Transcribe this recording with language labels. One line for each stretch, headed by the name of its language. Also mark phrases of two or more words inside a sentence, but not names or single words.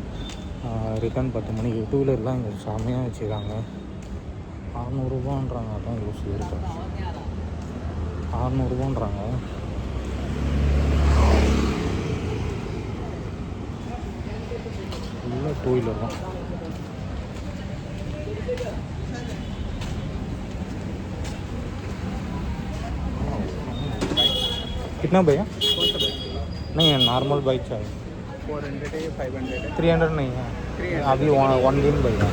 Tamil: ரிட்டர்ன் 10 மணிக்கு. 2 வீலர்லாம் இங்கே செம்மையாக வச்சுருக்காங்க. 600 அதான் யோசி இருக்கேன், 600 ஃபுல்லாக 2 வீலர் தான்.
Hindi: कितना भैया? कौन सा बाइक? नहीं है,
English: normal bike
Hindi: चाहिए. 400 है, 500 है. 300 नहीं है 300. अभी 1 दिन भैया